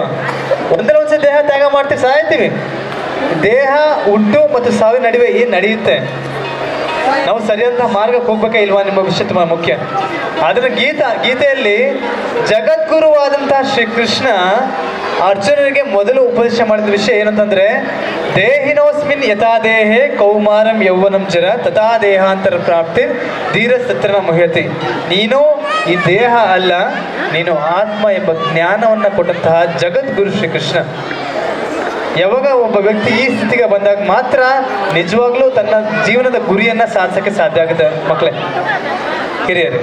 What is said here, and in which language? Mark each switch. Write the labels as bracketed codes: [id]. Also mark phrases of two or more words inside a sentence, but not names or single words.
[kn] ಒಂದಲ್ಲ ಒಂದ್ಸಲ ದೇಹ ತ್ಯಾಗ ಮಾಡ್ತೀವಿ, ಸಾಯ್ತೀವಿ. ದೇಹ ಹುಟ್ಟು ಮತ್ತು ಸಾವಿನ ನಡುವೆ ಏನು ನಡೆಯುತ್ತೆ? ನಾವು ಸರಿಯಾದ ಮಾರ್ಗಕ್ಕೆ ಹೋಗ್ಬೇಕಾ ಇಲ್ವಾ ನಿಮ್ಮ ವಿಷಯ ತುಂಬ ಮುಖ್ಯ. ಅದನ್ನು ಗೀತೆಯಲ್ಲಿ ಜಗದ್ಗುರುವಾದಂತಹ ಶ್ರೀಕೃಷ್ಣ ಅರ್ಜುನನಿಗೆ ಮೊದಲು ಉಪದೇಶ ಮಾಡಿದ ವಿಷಯ ಏನಂತಂದ್ರೆ, [sa] ದೇಹಿನೋಸ್ಮಿನ್ ಯಥಾ ದೇಹೇ ಕೌಮಾರಂ ಯೌವನಂ ಜರ ತಥಾ ದೇಹಾಂತರ ಪ್ರಾಪ್ತಿ ಧೀರ ಸತ್ರನ ಮುಹ್ಯತಿ. [kn] ನೀನು ಈ ದೇಹ ಅಲ್ಲ, ನೀನು ಆತ್ಮ ಎಂಬ ಜ್ಞಾನವನ್ನು ಕೊಟ್ಟಂತಹ ಜಗದ್ಗುರು ಶ್ರೀಕೃಷ್ಣ. ಯಾವಾಗ ಒಬ್ಬ ವ್ಯಕ್ತಿ ಈ ಸ್ಥಿತಿಗೆ ಬಂದಾಗ ಮಾತ್ರ ನಿಜವಾಗ್ಲೂ ತನ್ನ ಜೀವನದ ಗುರಿಯನ್ನ ಸಾಧಿಸಕ್ಕೆ ಸಾಧ್ಯ ಆಗುತ್ತೆ ಮಕ್ಕಳೇ, ಹಿರಿಯರೇ.